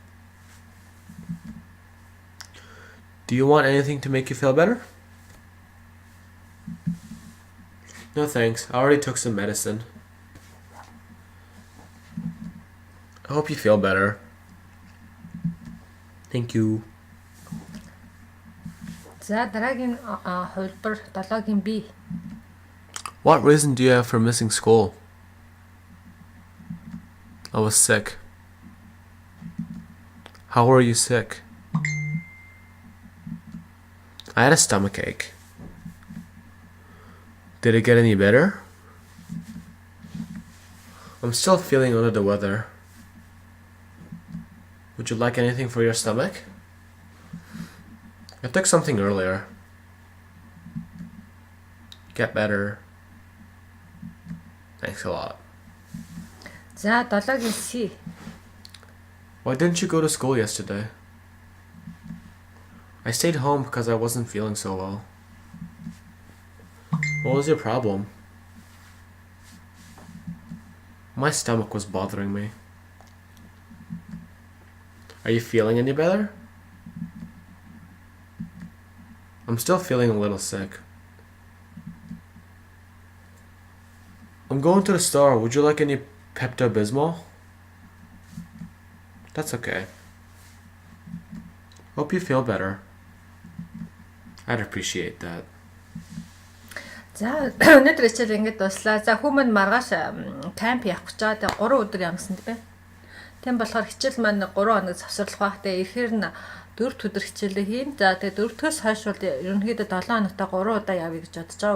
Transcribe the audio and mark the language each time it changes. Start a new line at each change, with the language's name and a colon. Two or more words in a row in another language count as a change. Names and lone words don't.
English: Do you want anything to make you feel better? No thanks. I already took some medicine. I hope you feel better. Thank you.
Mongolian: За дараагийн хувилбар 7-гийн B.
English: What reason do you have for missing school? I was sick. How were you sick? I had a stomach ache. Did it get any better? I'm still feeling under the weather. Would you like anything for your stomach? I took something earlier. Get better. Thanks a lot.
Mongolian: За 7-гийн C.
English: Why didn't you go to school yesterday? I stayed home because I wasn't feeling so well. What was your problem? My stomach was bothering me. Are you feeling any better? I'm still feeling a little sick. I'm going to the store. Would you like any Pepto-Bismol? That's okay. Hope you feel better. I'd appreciate that.
Mongolian: За өнөөдөр хичээл ингэж дуслаа. За хүмүүс маргааш камп явах гэж байгаа. Тэгээ 3 өдөр ямсан тийм. Тийм болохоор хичээл маань 3 хоног завсарлах байх. Тэгээ ихээр нь 4 өдөр хичээлээ хийн. За тэгээ 4-өөс хойш бол ерөнхийдөө 7 хоногта 3 удаа явъя гэж бодож байгаа.